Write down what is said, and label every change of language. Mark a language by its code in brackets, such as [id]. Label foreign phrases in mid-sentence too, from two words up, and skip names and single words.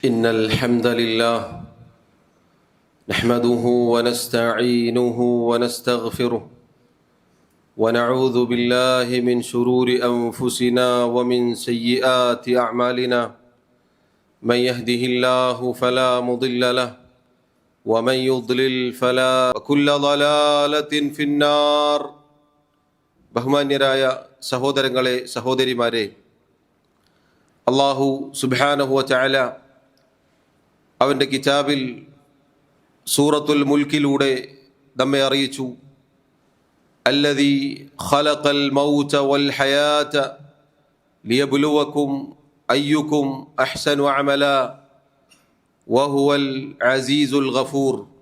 [ar] إن الحمد لله نحمده ونستعينه ونستغفره ونعوذ بالله من شرور أنفسنا ومن سيئات أعمالنا من يهده الله فلا مضل له ومن يضلل فلا كل ضلالة في النار. [ml] ബഹുമാന്യരായ സഹോദരങ്ങളെ സഹോദരിമാരെ, അല്ലാഹു [ar] سبحانه وتعالى [ml] അവൻ്റെ കിതാബിൽ സൂറത്തുൽ മുൽക്കിലൂടെ നമ്മെ അറിയിച്ചു, [ar] الذي خلق الموت والحياة ليبلوكم أيكم أحسن عملا وهو العزيز الغفور.